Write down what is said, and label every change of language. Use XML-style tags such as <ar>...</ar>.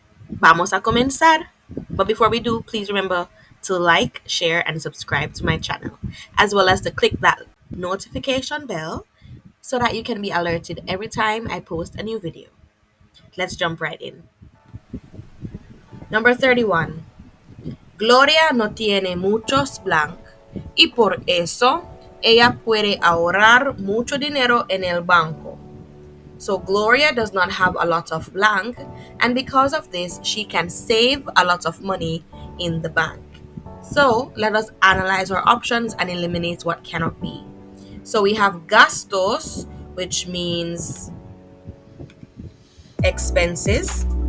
<es>Vamos a comenzar.</es> <en>But before we do, please remember to like, share, and subscribe to my channel, as well as to click that notification bell so that you can be alerted every time I post a new video. Let's jump right in. Number 31.</en> <es>Gloria no tiene muchos blanc y por eso ella puede ahorrar mucho dinero en el banco.</es> <en>So Gloria does not have a lot of blank, and because of this, she can save a lot of money in the bank. So let us analyze our options and eliminate what cannot be. So we have gastos, which means expenses.</en>